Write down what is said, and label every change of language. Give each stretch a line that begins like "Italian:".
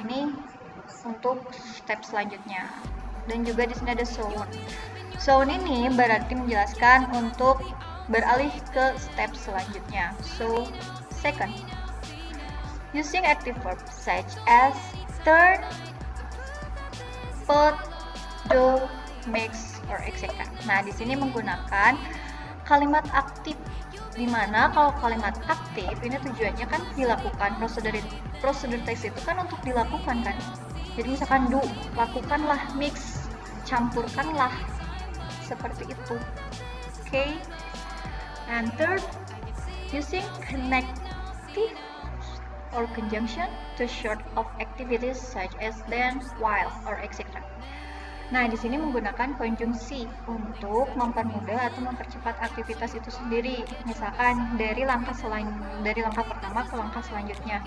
Indonesian: Ini untuk step selanjutnya. Dan juga di sini ada so on. So on ini berarti menjelaskan untuk beralih ke step selanjutnya.
English: So, second, using active verbs such as turn, put, do, mix, or etc.
Indonesian: Nah, di sini menggunakan kalimat aktif, dimana kalau kalimat aktif ini tujuannya kan dilakukan. Prosedur teks itu kan untuk dilakukan kan. Jadi misalkan do, lakukanlah, mix, campurkanlah, seperti itu. Okay.
English: And third, using connective or conjunction to short of activities such as then, while, or etc.
Indonesian: Nah, di sini menggunakan konjungsi untuk mempermudah atau mempercepat aktivitas itu sendiri. Misalkan dari langkah pertama ke langkah selanjutnya.